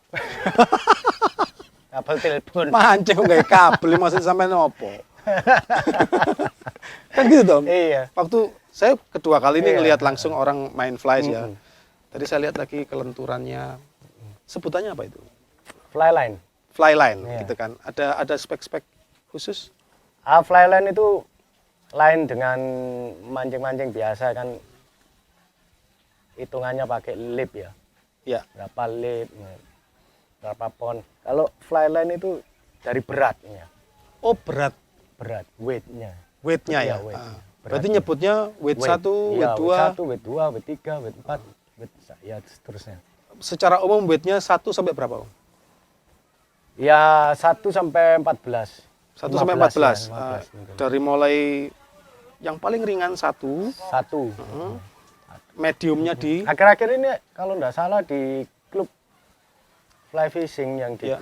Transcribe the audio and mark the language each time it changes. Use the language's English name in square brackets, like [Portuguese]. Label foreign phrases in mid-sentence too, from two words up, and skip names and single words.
[Indonesian] Kabel telepon. Mancing kok nggak kabel, maksud sampai nopo? Kan gitu dong. Iya. Waktu saya kedua kali ini Iya. ngelihat langsung orang main flies ya. Tadi saya lihat lagi kelenturannya. Sebutannya apa itu? [English] Fly line. Fly line [Indonesian] Iya. gitu kan. Ada spek-spek khusus? [English] Fly line [Indonesian] itu lain dengan mancing-mancing biasa kan, hitungannya pakai lip ya. Ya. Berapa lip, berapa pon. Kalau [English] fly line [Indonesian] itu dari beratnya. Oh, berat Berat, weight-nya. weight-nya ya. Iya, weight. Ah. Beratnya. Berarti nyebutnya weight 1, Iya, weight 2. weight 1, weight 2, weight 3, weight 4, weight ya seterusnya. Secara umum weight-nya 1 sampai berapa, Om? Ya 1 sampai 14. 1 sampai 14. 15 mungkin. Dari mulai yang paling ringan 1, 1. mediumnya di Akhir-akhir ini kalau nggak salah di klub [English] fly fishing [Indonesian] yang di